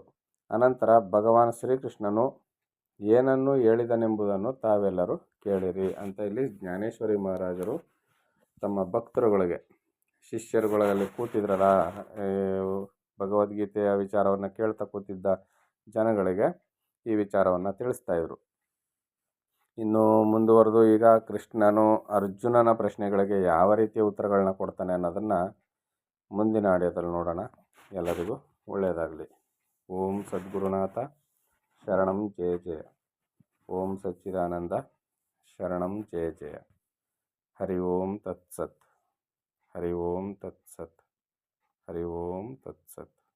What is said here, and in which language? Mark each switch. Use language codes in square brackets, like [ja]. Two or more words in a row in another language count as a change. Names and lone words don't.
[kn] ಅನಂತರ ಭಗವಾನ್ ಶ್ರೀಕೃಷ್ಣನು ಏನನ್ನು ಹೇಳಿದನೆಂಬುದನ್ನು ತಾವೆಲ್ಲರೂ ಕೇಳಿರಿ ಅಂತ ಇಲ್ಲಿ ಜ್ಞಾನೇಶ್ವರಿ ಮಹಾರಾಜರು ತಮ್ಮ ಭಕ್ತರುಗಳಿಗೆ, ಶಿಷ್ಯರುಗಳಲ್ಲಿ ಕೂತಿದ್ರಲ್ಲ, ಭಗವದ್ಗೀತೆಯ ವಿಚಾರವನ್ನು ಕೇಳ್ತಾ ಕೂತಿದ್ದ ಜನಗಳಿಗೆ ಈ ವಿಚಾರವನ್ನು ತಿಳಿಸ್ತಾ ಇದ್ರು. ಇನ್ನು ಮುಂದುವರೆದು ಈಗ ಕೃಷ್ಣನು ಅರ್ಜುನನ ಪ್ರಶ್ನೆಗಳಿಗೆ ಯಾವ ರೀತಿಯ ಉತ್ತರಗಳನ್ನ ಕೊಡ್ತಾನೆ ಅನ್ನೋದನ್ನು ಮುಂದಿನ ಆಡಿಯೋದಲ್ಲಿ ನೋಡೋಣ. ಎಲ್ಲರಿಗೂ ಒಳ್ಳೆಯದಾಗಲಿ. [sa] ಓಂ ಸದ್ಗುರುನಾಥ ಶರಣಂ ಜಯ ಜಯ. ಓಂ ಸಚ್ಚಿದಾನಂದ ಶರಣಂ ಜಯ ಜಯ. ಹರಿ ಓಂ ತತ್ಸತ್. ಹರಿ ಓಂ ತತ್ಸತ್. ಹರಿ ಓಂ ತತ್ಸತ್.